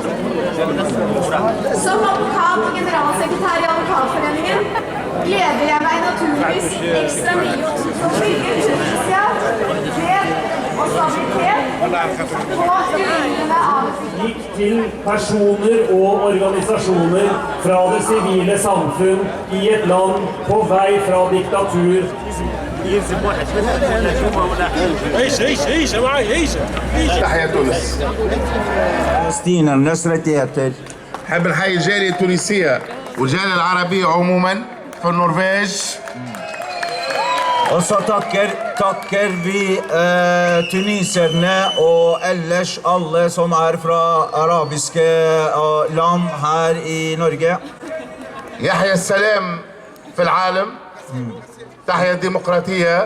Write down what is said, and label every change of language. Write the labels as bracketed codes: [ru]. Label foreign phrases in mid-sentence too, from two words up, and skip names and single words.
[no] Som advokat og generalsekretær i Advokatforeningen gleder jeg meg naturligvis ekstra mye å bygge Tunisia, fred og stabilitet på ruinene av gikk til personer og organisasjoner fra det sivile samfunn i et land på vei fra diktatur. [ar] تحيا تونس. فلسطين النصرة حب نحيي الجالية التونسية والجالية العربية عموما في النرويج. [no] Og så takker vi tuniserne og ellers alle som fra arabiske land her i Norge. [ar] يحيى السلام في العالم. تحيا الديمقراطية.